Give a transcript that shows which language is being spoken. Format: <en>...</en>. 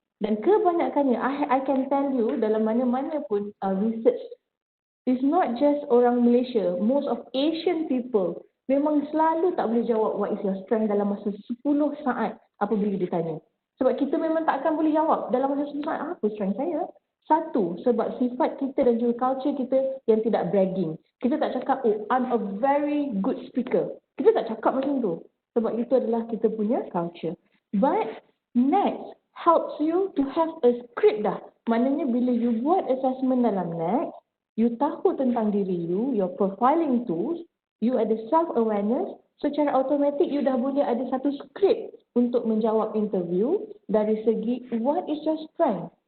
<ms>Dan kebanyakannya,</ms> <en>I can tell you,</en> <ms>dalam mana-mana pun research,</ms> <en>it's not just</en> <ms>orang Malaysia,</ms> <en>most of Asian people,</en> <ms>memang selalu tak boleh jawab</ms> <en>what is your strength</en> <ms>dalam masa 10 saat apabila ditanya. Sebab kita memang tak akan boleh jawab dalam masa 10 saat, apa strength saya? Satu, sebab sifat kita dan juga culture kita yang tidak bragging. Kita tak cakap, oh,</ms> <en>I'm a very good speaker.</en> <ms>Kita tak cakap macam tu. Sebab itu adalah kita punya culture.</ms> <en>But next helps you to have a script dah.</en> <ms>Maknanya bila you buat assessment dalam next, you tahu tentang diri you,</ms> <en>your profiling tools,</en> <ms>you ada self-awareness, secara automatik you dah boleh ada satu script untuk menjawab interview dari segi</ms> <en>what is your strength?</en>